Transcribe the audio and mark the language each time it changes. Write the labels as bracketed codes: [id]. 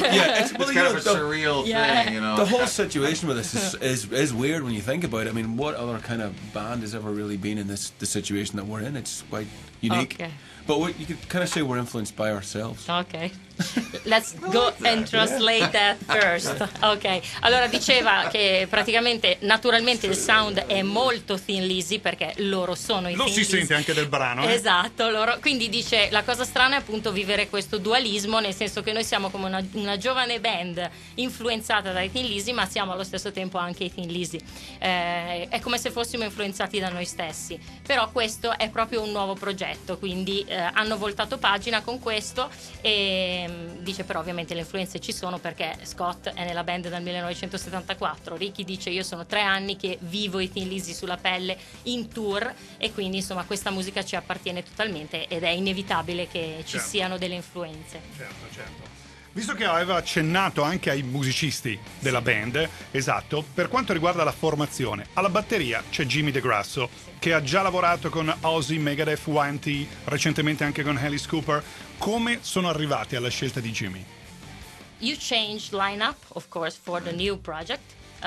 [en] It's kind of a surreal thing, you know. The whole situation with this is weird when you think about it. I mean, what other kind of band has ever really been in the situation that we're in? It's quite unique. Okay. But you could kind of say we're influenced by ourselves. Ok, let's go and translate that first. [it] Ok, allora diceva che praticamente, naturalmente il sound è molto Thin Lizzy perché loro sono i Lo Thin si Lizzy. sente anche del brano. Esatto, quindi dice la cosa strana è appunto vivere questo dualismo, nel senso che noi siamo come una giovane band influenzata dai Thin Lizzy, ma siamo allo stesso tempo anche i Thin Lizzy. È come se fossimo influenzati da noi stessi, però questo è proprio un nuovo progetto, quindi hanno voltato pagina con questo e dice però ovviamente le influenze ci sono perché Scott è nella band dal 1974, Ricky dice io sono 3 anni che vivo i Thin Lizzy sulla pelle in tour e quindi insomma questa musica ci appartiene totalmente ed è inevitabile che ci siano delle influenze. Certo. Visto che aveva accennato anche ai musicisti della band, esatto, per quanto riguarda la formazione, alla batteria c'è Jimmy DeGrasso, che ha già lavorato con Ozzy, Megadeth, Wanty, recentemente anche con Alice Cooper. Come sono arrivati alla scelta di Jimmy? [en] You changed lineup, of course, for the new project.